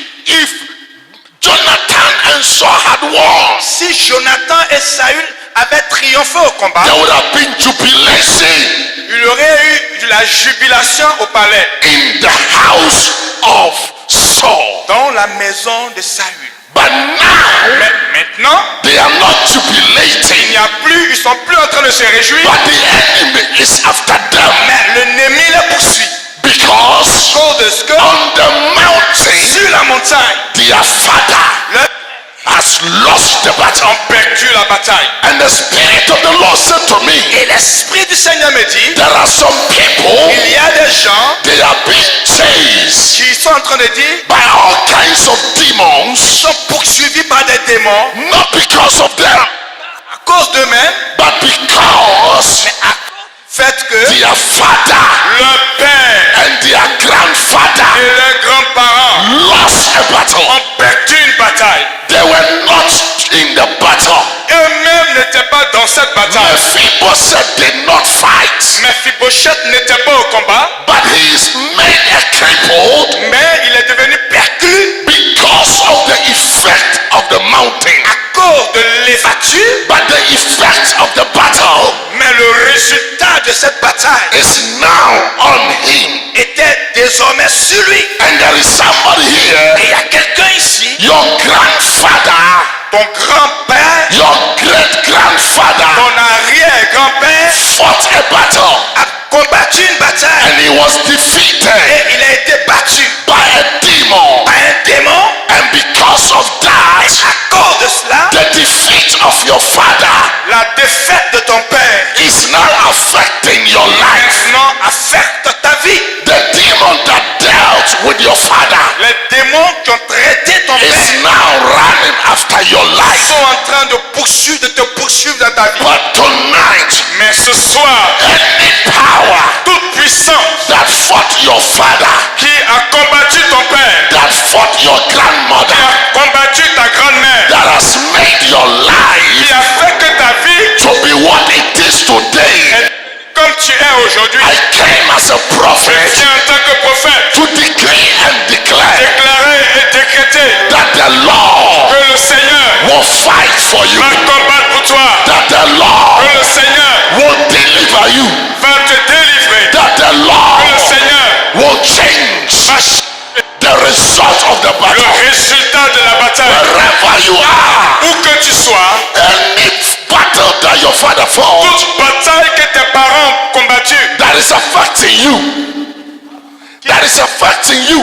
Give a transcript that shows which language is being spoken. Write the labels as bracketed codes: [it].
[en] If Jonathan and Saul had won, [fr] Si Jonathan et Saül avaient triomphé au combat, [en] there would have been jubilation [fr] il y aurait eu de la jubilation au palais, [en] in the house of Saul. [fr] dans la maison de Saül. [en] But now [fr] Mais maintenant, [en] they are not [fr] il [en] jubilating, [fr] n'y a plus, ils sont plus en train de se réjouir, [en] but the enemy is after them, [fr] mais l'ennemi les poursuit. [en] because [fr] À cause de ce que [en] on the mountain [fr] sur la montagne, [en] their father [fr] le [en] has lost the battle. [fr] ont perdu la bataille. [en] And the Spirit of the Lord said to me, [fr] Et l'Esprit du Seigneur me dit, [en] there are some people, [fr] il y a des gens [en] they are being chased [fr] qui sont en train de dire, [en] by all kinds of [fr] ils [en] demons, [fr] sont poursuivis par des démons, [en] not because of them, [fr] à cause d'eux-mêmes, [en] but because [fr] mais à fait que [en] their father [fr] leur père [en] and their grandfather [fr] et leurs grands-parents [en] lost a battle. [fr] ont perdu une bataille. [en] They were not in the battle. [fr] Eux-mêmes n'étaient pas dans cette bataille. [en] Mephibosheth did not fight, [fr] Mephibosheth n'était pas au combat, [en] but he is made a crippled [fr] mais il est devenu perclus [en] because of the effect of the mountain. [fr] à cause de l'évature, [en] But the effect of the battle [fr] mais le résultat de cette bataille [en] is now on him. [fr] était désormais sur lui. [en] And there is somebody [fr] Et [en] here, [fr] il y a quelqu'un ici, [en] your grandfather, [fr] ton grand-père, [en] your great grandfather [fr] ton arrière-grand-père [en] fought a battle [fr] a combattu une bataille [en] and he was defeated [fr] et il a été battu [en] by a demon. [fr] par un démon. [en] And because of that, [fr] À cause de cela, [en] the defeat of your father [fr] la défaite de ton père [en] is now affecting your life. [fr] maintenant affecte ta vie. [en] The demon that dealt with your father [fr] Les démons qui ont traité ton [en] is [fr] père [en] now running after your life. [fr] sont en train de te poursuivre dans ta vie. [en] But tonight, [fr] Mais ce soir, [en] any power [fr] toute puissance [en] that fought your father, [fr] qui a combattu ton père, [en] that fought your [fr] qui [en] grandmother, [fr] a combattu ta grand-mère, [en] that has made your [fr] qui [en] life [fr] a fait que ta vie [en] to be what it is today, [fr] est comme tu es aujourd'hui, [en] I came as a prophet [fr] qui en tant que prophète, [en] to decree and declare [fr] déclarer et décréter [en] that the Lord [fr] que le Seigneur [en] will fight for you, [fr] va combattre pour toi, [en] that the [fr] que [en] Lord [fr] le Seigneur [en] will deliver you, [fr] va te délivrer, [en] that the [fr] que le [en] Lord [fr] Seigneur [en] will change [fr] va changer [en] the result of the [fr] le [en] battle. [fr] résultat de la bataille. [en] Wherever you are, [fr] Où que tu sois, [en] any battle that your father fought [fr] toute bataille que tes parents ont combattue, [en] that is affecting you, that is affecting you,